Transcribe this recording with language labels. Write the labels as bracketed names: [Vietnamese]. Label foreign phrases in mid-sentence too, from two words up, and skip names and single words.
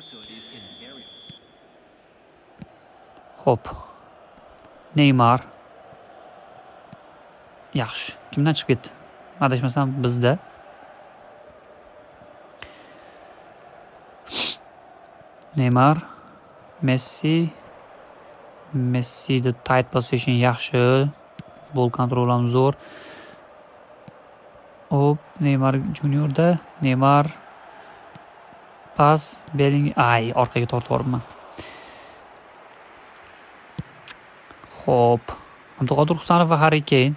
[Uzbek] Hop. Neymar. Yaxshi. Kimdan chiqib ketdi? Adashmasam bizda. Neymar, Messi [English] the tight position [Uzbek] yaxshi. Bol kontrol ham zo'r. Hop, Neymar Juniorda, Neymar pas, Bellingham, orqaga tortib yuboribman. Hop, Abduqodir Husanov va Harry Kane.